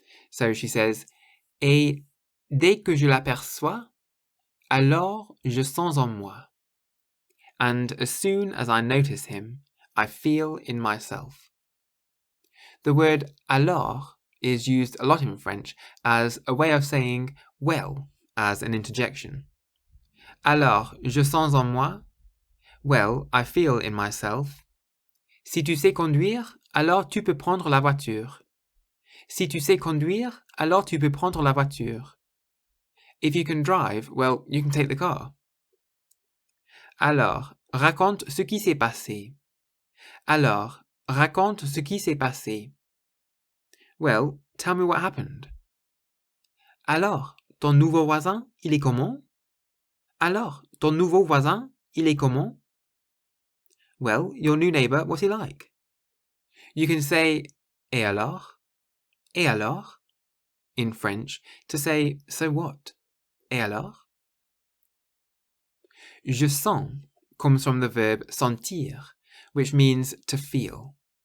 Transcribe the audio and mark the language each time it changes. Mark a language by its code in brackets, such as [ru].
[en] So she says, [fr] et dès que je l'aperçois, alors je sens en moi. [en] And as soon as I notice him, I feel in myself. The word alors is used a lot in French as a way of saying well, as an interjection. [fr] Alors, je sens en moi. [en] Well, I feel in myself. [fr] Si tu sais conduire, alors tu peux prendre la voiture. Si tu sais conduire, alors tu peux prendre la voiture. [en] If you can drive, well, you can take the car. [fr] Alors, raconte ce qui s'est passé. Alors, raconte ce qui s'est passé. [en] Well, tell me what happened. [fr] Alors, ton nouveau voisin, il est comment? Alors, ton nouveau voisin, il est comment? [en] Well, your new neighbor, what's he like? You can say, [fr] et alors? Et alors? [en] In French, to say, so what? [fr] Et alors? [en] Je sens comes from the verb sentir, which means to feel.